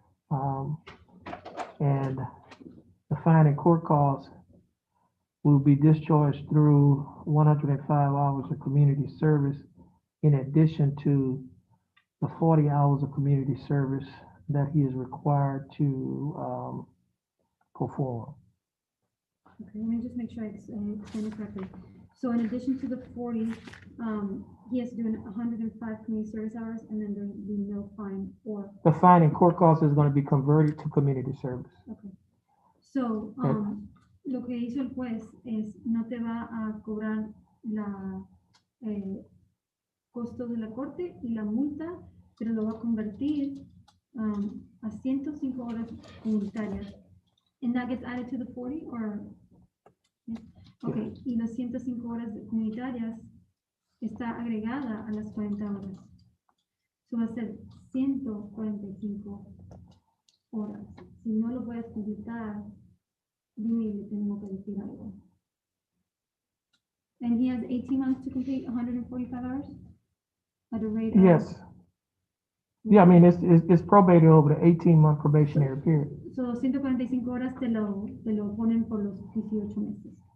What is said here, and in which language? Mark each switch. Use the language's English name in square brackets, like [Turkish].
[English] And the fine and court costs will be discharged through 105 hours of community service in addition to the 40 hours of community service that he is required to perform. Okay, let me just make sure I explain it correctly. So in addition to the 40, he has to do 105 community service hours, and then there will be no fine or. The fine and court cost is going to be converted to community service. Okay. [Spanish] So, lo que hizo el juez es no te va a cobrar la costo de la corte y la multa, pero lo va a convertir a 105 horas comunitarias. [English] And that gets added to the 40 or? [Spanish] Okay, y las 105 horas comunitarias está agregada a las 40 horas. So va a ser 145 horas. Si no lo puedes completar, dime, le tengo que decir algo. [English] And he has 18 months to complete 145 hours at a rate of. Yes. Yeah, I mean, it's probated over the 18-month probationary period. [Spanish] So 145 horas te lo ponen por los 18 meses.